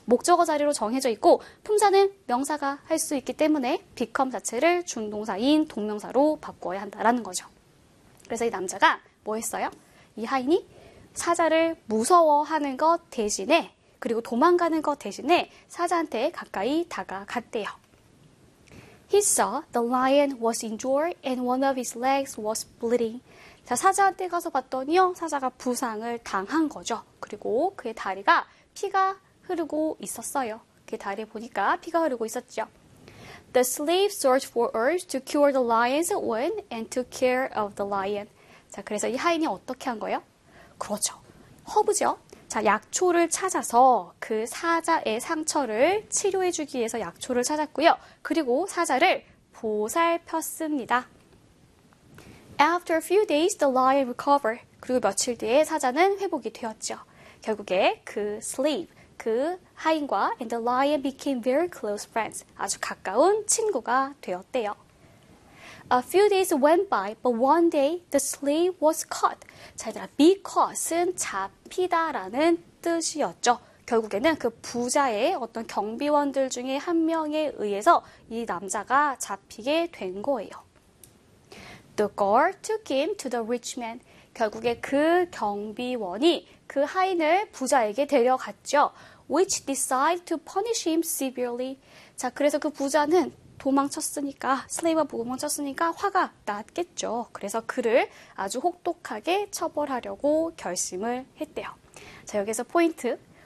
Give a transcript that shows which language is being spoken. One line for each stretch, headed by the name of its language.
Korean: 목적어 자리로 정해져 있고 품사는 명사가 할수 있기 때문에 become 자체를 준동사인 동명사로 바꿔야 한다라는 거죠. 그래서 이 남자가 뭐 했어요? 이 하인이 사자를 무서워하는 것 대신에 그리고 도망가는 것 대신에 사자한테 가까이 다가갔대요.
English: He saw the lion was injured and one of his legs was bleeding.
Korean: 자, 사자한테 가서 봤더니요, 사자가 부상을 당한 거죠. 그리고 그의 다리가 피가 흐르고 있었어요. 그의 다리에 보니까 피가 흐르고 있었죠.
English: The slave searched for herbs to cure the lion's wound and took care of the lion.
Korean: 자, 그래서 이 하인이 어떻게 한 거예요? 그렇죠. 허브죠? 자, 약초를 찾아서 그 사자의 상처를 치료해주기 위해서 약초를 찾았고요. 그리고 사자를 보살폈습니다.
English: After a few days, the lion recovered.
Korean: 그리고 며칠 뒤에 사자는 회복이 되었죠. 결국에 그 slave, 그 하인과
English: and the lion became very close friends.
Korean: 아주 가까운 친구가 되었대요.
English: A few days went by, but one day the slave was caught.
Korean: 자, 얘들아, be caught은 잡히다라는 뜻이었죠. 결국에는 그 부자의 어떤 경비원들 중에 한 명에 의해서 이 남자가 잡히게 된 거예요.
English: The guard took him to the rich man.
Korean: 결국에 그 경비원이 그 하인을 부자에게 데려갔죠.
English: Which decided to punish him severely.
Korean: 자, 그래서 그 부자는 도망쳤으니까, 슬레이브가 도망쳤으니까 화가 났겠죠. 그래서 그를 아주 혹독하게 처벌하려고 결심을 했대요. 자, 여기서 포인트.